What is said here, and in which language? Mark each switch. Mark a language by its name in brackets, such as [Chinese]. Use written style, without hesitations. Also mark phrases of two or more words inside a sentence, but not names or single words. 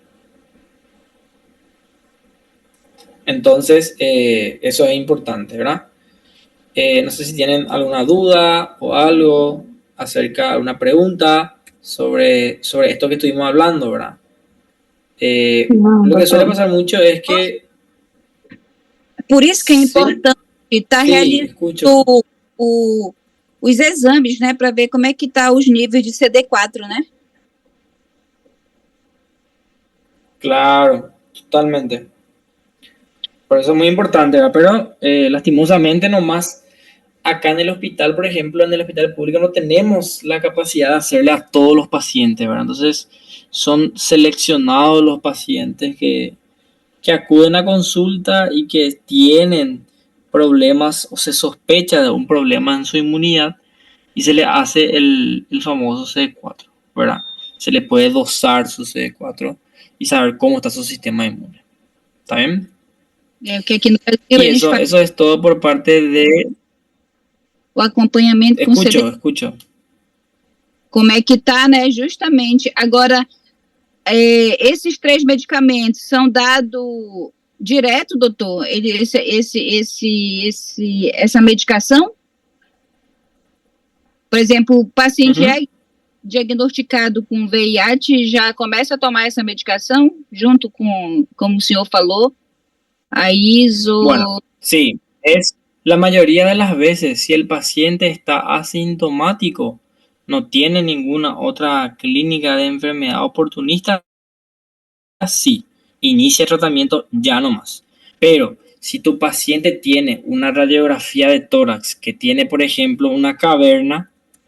[Spanish] Entonces, eso es importante, ¿verdad? No sé si tienen alguna duda o algo acerca de una pregunta sobre esto que estuvimos hablando, ¿verdad? [Portuguese] Não, [Spanish] Lo que suele [Portuguese] doutor. [Spanish] pasar mucho es que... [Portuguese] Por isso que é [Spanish] Sí, [Portuguese] importante estar [Spanish] sí, [Portuguese] realizando [Spanish] escucho. [Portuguese] os exames, né, para ver como é que tá os níveis de CD4, né? [Spanish] Claro, totalmente. Por eso es muy importante, ¿verdad? Pero lastimosamente nomás acá en el hospital, por ejemplo, en el hospital público no tenemos la capacidad de hacerle a todos los pacientes, ¿verdad? Entonces son seleccionados los pacientes que acuden a consulta y que tienen problemas o se sospecha de un problema en su inmunidad y se le hace el famoso CD4, ¿verdad? Se le puede dosar su CD4 y saber cómo está su sistema inmune. ¿Está bien? [Portuguese] É, o que aqui no Brasil [Spanish] Y [Portuguese] eles fazem [Spanish] eso es todo por parte de... [Portuguese] o acompanhamento com CD, [Spanish] Escucho. [Portuguese] como é que tá, né? Justamente. Agora, esses 3 medicamentos são dados direto, doutor? Essa medicação? Por exemplo, o paciente é diagnosticado com VIH, já começa a tomar essa medicação, junto com, como o senhor falou, a ISO. [Spanish] Bueno, sí, es la mayoría de las veces, si el paciente está asintomático, no tiene ninguna otra clínica de enfermedad oportunista, sí, inicia tratamiento ya nomás. Pero si tu paciente tiene una radiografía de tórax que tiene, por ejemplo, una caverna, ¿verdad?